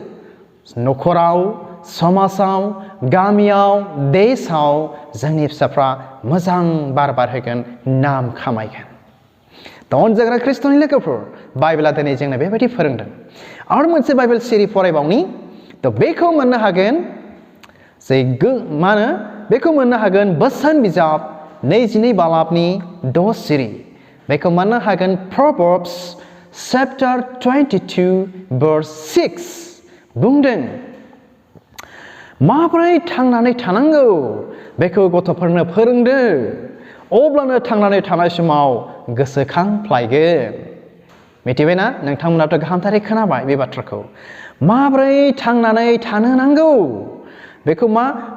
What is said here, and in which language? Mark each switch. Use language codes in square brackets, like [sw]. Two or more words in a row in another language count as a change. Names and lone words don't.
[brx] न'खराव समाजाव गामियाव देशआव जोंनि फिसाफ्रा मोजां बार बारहोगोन नाम खामायगोन अनजाग्रा ख्रिस्ट'नि लोगोफोर बाइबेला दिनै जोंनो बेबायदि फोरोंदों आरो मोनसे बाइबेल सिरि फरायबावनि बेखौ मोननो हागोन जे मा होनो बेखौ मोननो हागोन बोसोन बिजाब 22 बालाबनि 10 सिरि बेखौ मोननो हागोन [en] Proverbs chapter 22 verse 6 [brx] बुंदों माबोरै थांनानै थानांगौ बेखौ गथ'फोरनो फोरोंदो अब्लानो थांनानै थानाय समाव गोसोखांफ्लायगोन मिथिबायना नोंथांमोनाथ' गाहामथारै खोनाबाय बे बाथ्राखौ माबोरै थांनानै थानो नांगौ बेखौ मा